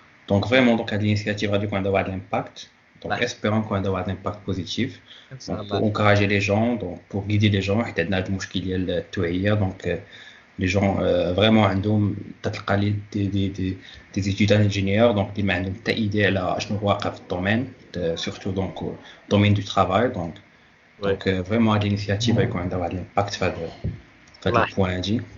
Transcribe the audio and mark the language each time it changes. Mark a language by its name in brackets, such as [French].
[French] donc vraiment donc [Arabic] هاد l'initiative غادي يكون عندها واحد l'impact. [French] donc espérons qu'on va avoir un impact positif pour encourager les gens, donc pour guider les gens. [Arabic] حيت عندنا هاد المشكل ديال التوعيه. [French] donc les gens vraiment [Arabic] عندهم تلقى لي [French] des étudiants ingénieurs donc [Arabic] اللي ما عندهم حتى ايدي على شنو واقع في الدومين [French] surtout donc domaine du travail. [Arabic] donc vraiment هاد الانيشياتيف يكون عندها واحد الامباكت في هذا البوان هادي.